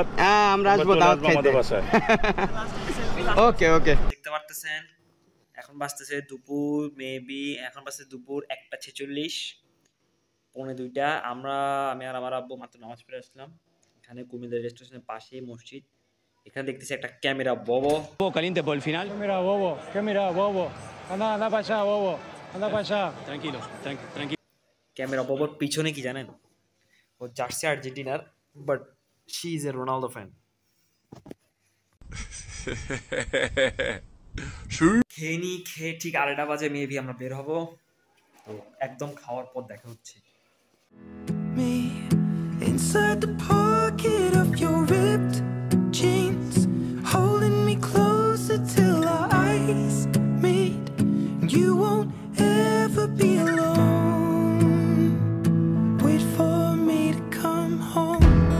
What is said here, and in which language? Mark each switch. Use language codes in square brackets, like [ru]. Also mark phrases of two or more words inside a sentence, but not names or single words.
[bn] হ্যাঁ, আমরা আসবো দাওয়াত খাইতে। ওকে ওকে। দেখতে পারতেছেন এখন বাজতেছে দুপুর, মেবি এখন বাজছে দুপুর 1:46, 1:45। আমি আর আমার আব্বু মাত্র নামাজ পড়ে আসলাম। এখানে কুমিল্লা রেল স্টেশনের পাশেই মসজিদ। এখানে দেখতেছি একটা ক্যামেরা ববো [es] caliente por el final. ¿Qué mira, bobo? Anda para allá, bobo. Anda para allá. Tranquilo, tranquilo. [bn] ক্যামেরা ববোর পিছনে কি জানেন? ও জার্সি আর্জেন্টিনার, [en] but she is a Ronaldo fan. [bn] খেয়ে ঠিক 2:30 বাজে মেবি আমরা বের হব। তো একদম খাওয়ার পর দেখা হচ্ছে। [en] Me inside the pocket of your ripped jeans, holding me closer till our eyes meet. You won't ever be alone. Wait for me to come home.